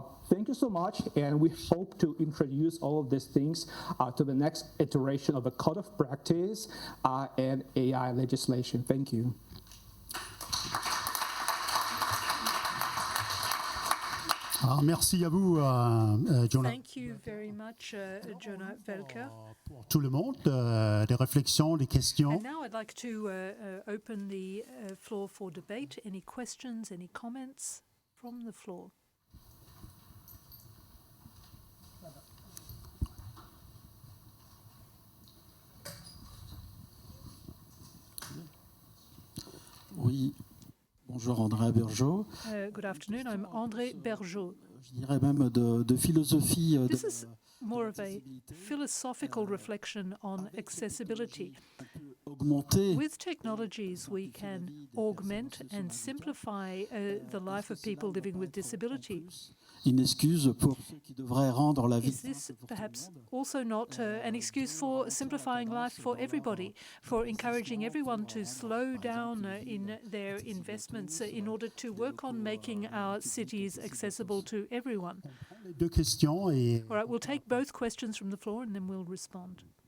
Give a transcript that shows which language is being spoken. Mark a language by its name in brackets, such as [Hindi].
[English] Thank you so much, and we hope to introduce all of these things to the next iteration of the Code of Practice and AI legislation. Thank you. [French] Merci à vous, Jonah. [English] Thank you very much, Jonah Velker. [French] Pour tout le monde, des réflexions, des questions. [English] And now I'd like to open the floor for debate. Any questions, any comments from the floor? [French] Oui, bonjour André Bergeau. [English] Good afternoon, I'm André Bergeau. [French] Je dirais même de philosophie. [English] This is more of a philosophical reflection on accessibility. With technologies, we can augment and simplify the life of people living with disability. [French] Une excuse pour ceux qui devraient rendre la vie. [English] Is this perhaps also not an excuse for simplifying life for everybody, for encouraging everyone to slow down in their investments in order to work on making our cities accessible to everyone? [French] Deux questions et... [English] All right, we'll take both questions from the floor and then we'll respond.